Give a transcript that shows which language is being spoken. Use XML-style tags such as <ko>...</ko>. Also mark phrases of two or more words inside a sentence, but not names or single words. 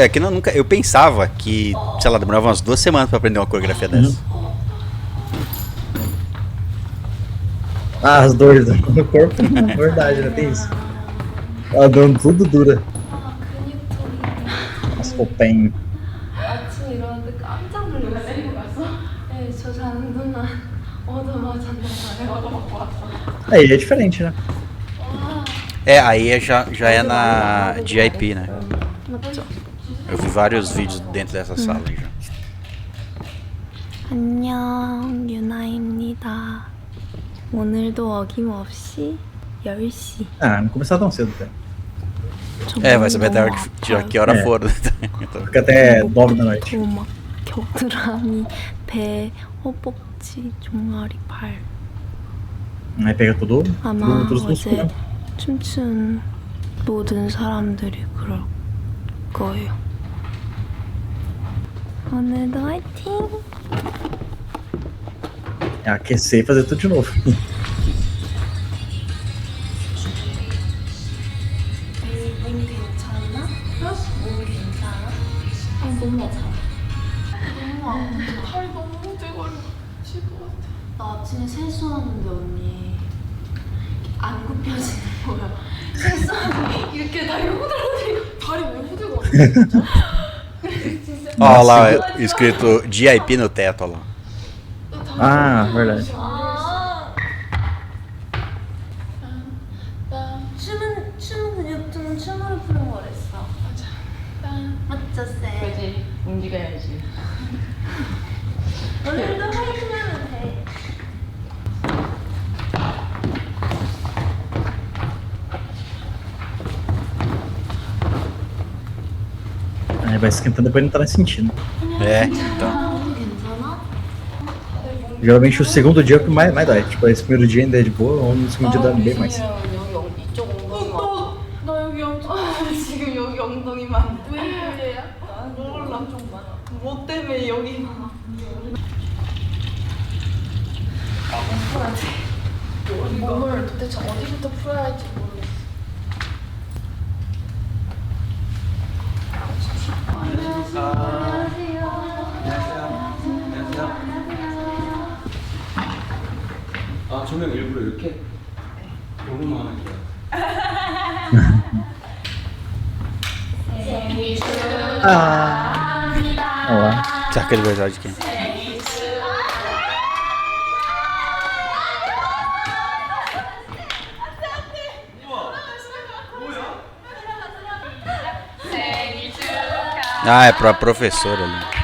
<pt>É que eu pensava que, sei lá, demorava umas 2 semanas pra aprender uma coreografia dessa. Ah, as dores no corpo, é verdade, né? Tem isso. A dor tudo dura. As roupinhas.</pt> <ko>아침에 일어났는데 깜짝 놀랐어요. 네, 저 자는 동안 얻어맞았나봐요.</ko> <pt>Aí é diferente, né? Aí já é na GIP, né? Eu vi vários vídeos dentro dessa sala aí já.</pt> <ko>안녕, 유나입니다. 오늘도 어김없이 10시.</ko> <pt>Ah, não começar tão cedo, cara. Vai saber até que hora for. Fica até 9 da noite.</pt> <ko>막 겨드랑이, 배, 허벅지, 종아리, 발.</ko> <pt>Aí pega tudo,</pt> <ko>아마</ko> <pt>todos os</pt> <ko>어제</ko> <pt>músculos.</pt> <ko>춤춘 모든 사람들이 그럴 거예요. 오늘도 화이팅!</ko> <pt>É aquecer e fazer tudo de novo.</pt> <ko>몸 괜찮아? 몸 괜찮아? 너무 아파. 다리 너무 뜨거워질 것 같아. 나 아침에 세수하는데 언니 안 굽혀지는 거야. 세수하고 이렇게 다리 후들후들. 다리 왜 후들거려? 진짜?</ko> <pt>Ó lá, escrito GIP no teto, ó lá. Ah, verdade.</pt> <ko>춤 근육들은 춤으로 푸는 거랬어. 맞죠, 쌤? 그지 움직여야지. 오늘도 화이팅하면 돼.</ko> <pt>Aí vai esquentando, depois não tá mais sentindo. É, então.</pt> <ko>괜찮아?</ko> <pt>Geralmente o segundo dia é o que mais dói. Tipo, esse primeiro dia ainda é de boa, ou no segundo dia dá bem mais.</pt> <ko>여기 이쪽 엉덩이만. 나 여기 엄청 지금 여기 엉덩이만. 왜 그래요? 몰라 좀만. 뭐 때문에 여기만. 몸을 도대체 어디부터 풀어야 할지 모르겠어. 아, 조명 일부러 이렇게? 너무 많을게요.</ko> <pt>Ah! Olha lá. Será que ele vai usar de quem? Ah, é pra professora ali.</pt>